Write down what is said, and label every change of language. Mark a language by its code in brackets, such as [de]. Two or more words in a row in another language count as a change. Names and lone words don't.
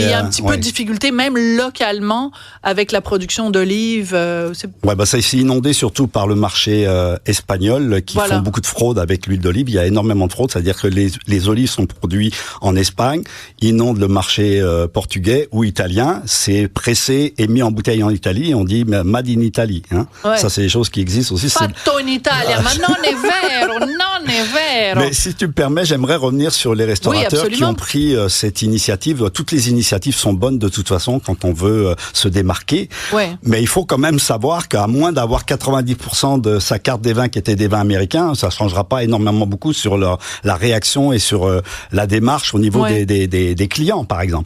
[fr] y a un petit peu de difficulté, même localement, avec la production d'olives. Ça s'est inondé surtout par le marché espagnol qui font beaucoup de fraude avec l'huile d'olive. Il y a énormément de fraude, c'est-à-dire que les olives sont produites en Espagne, inondent le marché portugais ou italien, c'est pressé et mis en bouteille en Italie et on dit [en] made in Italy. [fr] Hein. Ouais. Ça, c'est des choses qui existent aussi. [it] Fatto in Italia, ma non è vero, non è vero. [fr] Mais si tu me permets, j'aimerais revenir sur les restaurateurs qui ont pris cette initiative. Toutes les initiatives sont bonnes de toute façon quand on veut se démarquer. Ouais. Mais il faut quand même savoir qu'à moins d'avoir 90% de sa carte des vins qui étaient des vins américains, ça changera pas énormément beaucoup sur la réaction et sur la démarche au niveau des clients, par exemple.